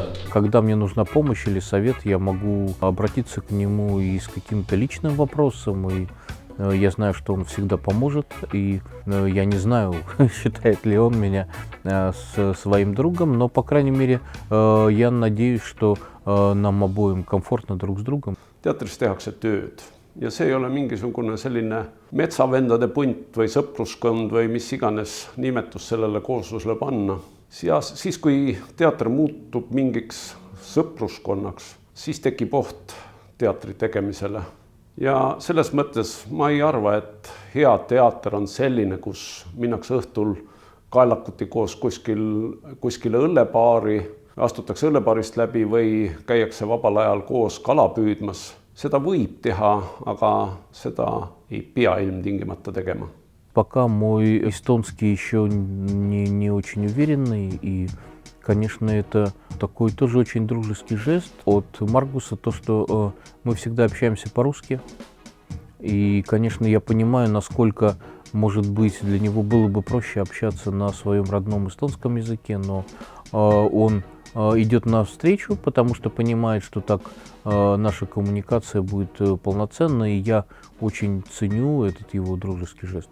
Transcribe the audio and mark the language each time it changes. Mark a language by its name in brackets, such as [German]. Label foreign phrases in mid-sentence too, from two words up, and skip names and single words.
[Russian] Когда мне нужна помощь или совет, я могу обратиться к нему и с каким-то личным вопросом, и я знаю, что он всегда поможет, и я не знаю, считает ли он меня своим другом, но, по крайней мере, я надеюсь, что нам обоим комфортно друг с другом. [Estonian] Teatris tehakse tööd ja see ei ole mingisugune selline metsavendade punt või sõpruskond või mis iganes nimetus sellele kooslusele panna. Siis, kui teater muutub mingiks sõpruskonnaks, siis tekib oht teatri tegemisele. Ja selles mõttes ma ei arva, et hea teater on selline, kus minnakse õhtul kaelakuti koos kuskile õllepaari, astutakse õllepaarist läbi või käiakse vabal ajal koos kala püüdmas. Seda võib teha, aga seda ei pea ilmtingimata tegema. [Russian] Пока мой эстонский еще не очень уверенный, и, конечно, это такой тоже очень дружеский жест от Маргуса, то, что мы всегда общаемся по-русски. И, конечно, я понимаю, насколько, может быть, для него было бы проще общаться на своем родном эстонском языке, но он идет навстречу, потому что понимает, что так наша коммуникация будет полноценной, и я очень ценю этот его дружеский жест.